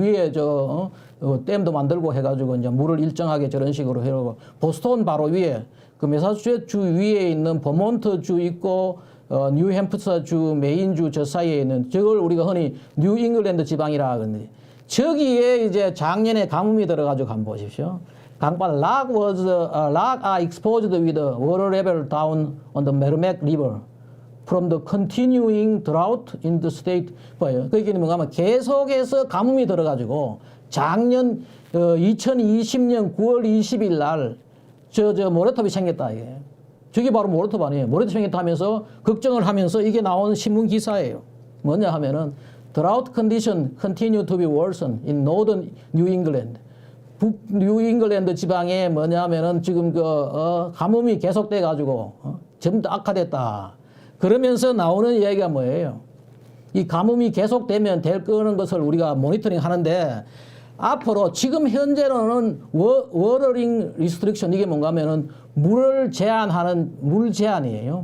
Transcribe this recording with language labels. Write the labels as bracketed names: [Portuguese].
[Korean] 위에 댐도 만들고 해가지고 이제 물을 일정하게 저런 식으로 해놓고 보스턴 바로 위에 그 매사추세츠 주 위에 있는 버몬트 주 있고 뉴햄프셔 주 메인 주 사이에 있는 저걸 우리가 흔히 뉴 잉글랜드 지방이라 그러는데 저기에 이제 작년에 가뭄이 들어가지고 한번 보십시오. [English] 강발 rock are exposed with water level down on the Merrimack River from the continuing drought in the state. [Korean] 그게 뭔가 하면 계속해서 가뭄이 들어가지고 작년 2020년 9월 20일 날 저 모래톱이 생겼다 이게. 저게 바로 모래톱 아니에요. 모래톱 생겼다면서 걱정을 하면서 이게 나온 신문 기사예요. 뭐냐 하면은 [English] Drought condition continue to be worsened in northern New England. [Korean] 북 뉴잉글랜드 지방에 뭐냐면은 지금 가뭄이 계속돼 가지고 좀 더 악화됐다. 그러면서 나오는 이야기가 뭐예요? 이 가뭄이 계속되면 될 거는 것을 우리가 모니터링 하는데 앞으로 지금 현재로는 워터링 리스트릭션 이게 뭔가 하면은 물을 제한하는 물 제한이에요.